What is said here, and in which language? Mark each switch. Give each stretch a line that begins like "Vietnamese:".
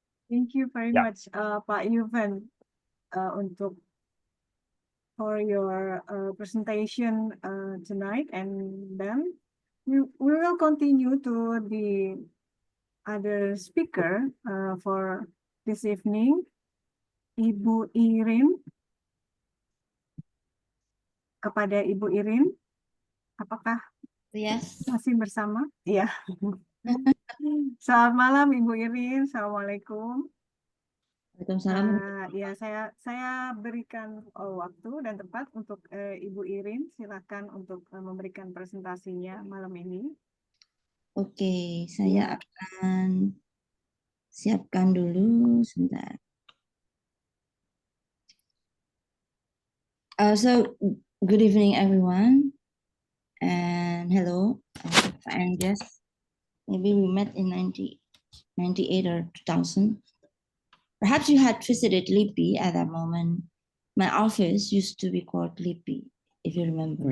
English: Thank you very much, Pak Ufen, for your presentation tonight, and then we will continue to the other speaker for this evening, Ibu Irine.
Indonesian: Kepada Ibu Irine, apakah masih bersama? Iya. Selamat malam Ibu Irine, Assalamualaikum. Waalaikumsalam. Ya, saya berikan waktu dan tempat untuk Ibu Irine. Silakan untuk memberikan presentasinya malam ini. Oke, saya akan siapkan dulu sebentar.
English: So, good evening, everyone. And hello, Andreas. Maybe we met in 1998 or 2000. Perhaps you had visited LIPI at that moment. My office used to be called LIPI, if you remember.